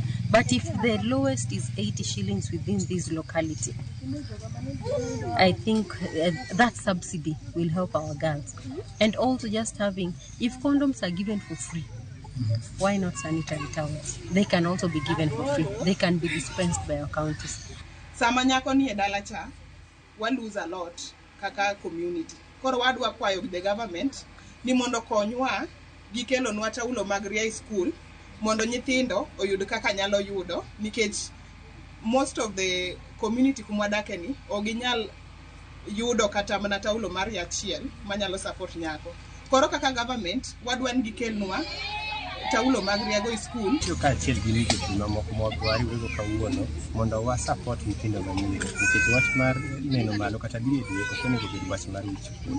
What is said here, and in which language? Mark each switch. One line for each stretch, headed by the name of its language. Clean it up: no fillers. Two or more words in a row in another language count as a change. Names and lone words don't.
English: But if the lowest is 80 shillings within this locality, I think that subsidy will help our girls. And also just having, if condoms are given for free, why not sanitary towels? They can also be given for free. They can be dispensed by our counties.
Luo (Kenya and Tanzania): Samanyako ni edala cha,
English: we lose a lot
Luo (Kenya and Tanzania): kaka community. Koro wadwa kwayo
English: the government
Luo (Kenya and Tanzania): ni mondo konywa gikelo nwa taulo mag ria school mondo nyithindo oyud kaka nyalo yudo nikech
English: most of the community
Luo (Kenya and Tanzania): kumwadake ni oginyal yudo kata mana taulo mar achiel manyalo support nyako. Koro kaka government wadwa ni gikelnwa taulo mag ria go school. Tiyo ka achiel gi ligo kuma moko mwagwari wego kawuono mondo wa support nyithindo manyiri nikech wach mar neno malo kata dwe okonego bed wach mar wicho kuot.